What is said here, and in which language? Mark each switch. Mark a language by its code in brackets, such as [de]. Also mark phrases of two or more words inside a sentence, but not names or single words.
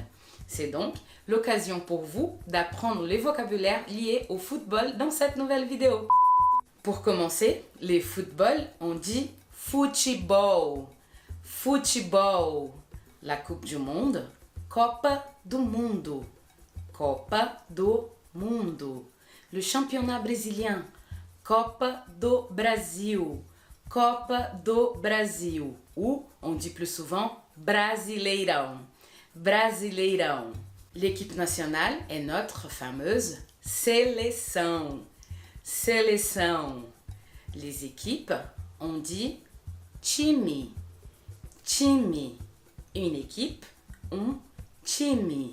[fr] C'est donc l'occasion pour vous d'apprendre les vocabulaires liés au football dans cette nouvelle vidéo. Pour commencer, les football, on dit futebol. Futebol. La Coupe du Monde, [pt] Copa do Mundo. Copa do Mundo. [fr] Le championnat brésilien, [pt] Copa do Brasil. Copa do Brasil. [fr] Ou, on dit plus souvent, Brasileirão. Brasileirão. L'équipe nationale est notre fameuse seleção. Seleção. Les équipes, on dit time. Time. Une équipe, [pt] um time.